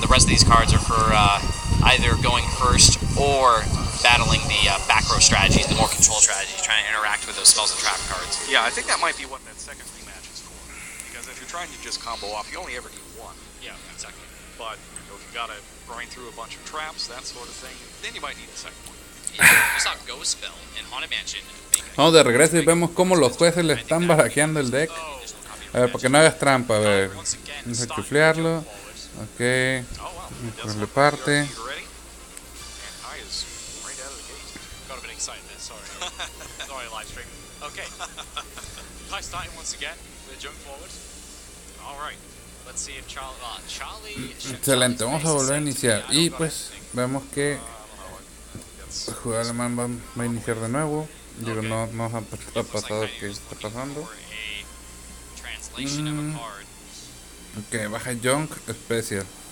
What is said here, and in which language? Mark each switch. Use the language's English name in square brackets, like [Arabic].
[English] The rest of these cards are for either going first or battling the back row strategies, the more control strategies, trying to interact with those spells and trap cards. Yeah, I think that might be what that second rematch is for. Because if you're trying to just combo off, you only ever need one. Yeah, exactly. But if you gotta grind through a bunch of traps, that sort of thing, then you might need the second one. We saw Ghost Spell in Haunted Mansion. [Spanish] Vamos de regreso y vemos cómo los jueces le están barajeando el deck. A ver, para que no hagas trampa, a ver. Vamos a chuflearlo. Ok. Ponerle parte. [English] Got a bit excited there, sorry. Sorry, live stream. Okay. Kai starting once again with a jump forward. Alright. Let's see if Charlie. [Spanish] Excelente, vamos a volver a iniciar. Y pues vemos que el jugador alemán va a iniciar de nuevo. Digo, no ha pasado qué está pasando. Ok, baja Junk Special.